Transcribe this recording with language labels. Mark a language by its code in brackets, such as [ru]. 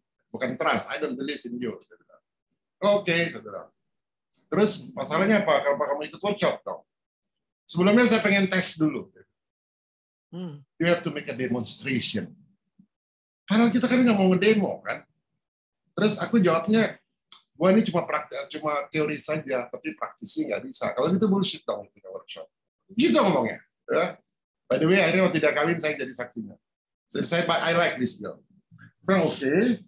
[id] Bukan trust, [en] I don't believe in you. [id] Oke, terus masalahnya apa? Kalau kamu ikut workshop dong. Sebelumnya saya pengen tes dulu. [en] You have to make a demonstration. [id] Karena kita kan nggak mau ngedemo kan. Terus aku jawabnya, gua ini cuma teori saja, tapi praktisi nggak bisa. Kalau gitu bullshit dong kita workshop. Gitu ngomongnya. Ya. [en] By the way, [id] akhirnya waktu tidak kawin saya jadi saksinya. Jadi saya [en] I like this girl. [id] Oke.